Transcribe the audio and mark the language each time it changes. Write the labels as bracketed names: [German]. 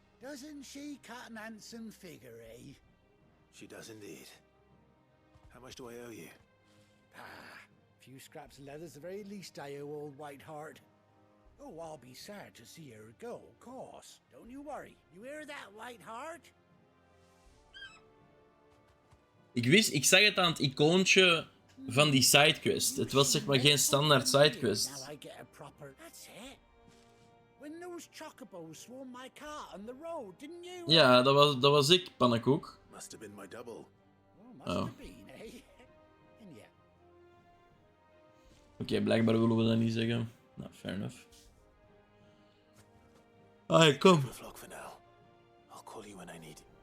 [English] doesn't she cut an handsome figure, eh? She does indeed. How much do I owe you? Few scraps of leather's the very least I owe old Whiteheart. Oh, I'll be sad to see her go, course. Don't you worry. You hear that, Whiteheart? [Dutch] Ik zag het aan het icoontje van die sidequest. Het was zeg maar geen standaard sidequest. [English] Now I get a proper... That's it. When those chocobos swarmed my car on the road, didn't you? [Dutch] Ja, dat was ik, pannenkoek. [English] Must have been my double. Oh, must have been, eh? And yeah. [Dutch] Oké, blijkbaar willen we dat niet zeggen. [English] Nou, fair enough. [Dutch] Alright, kom. [English] Vlog for now. I'll call you when I need.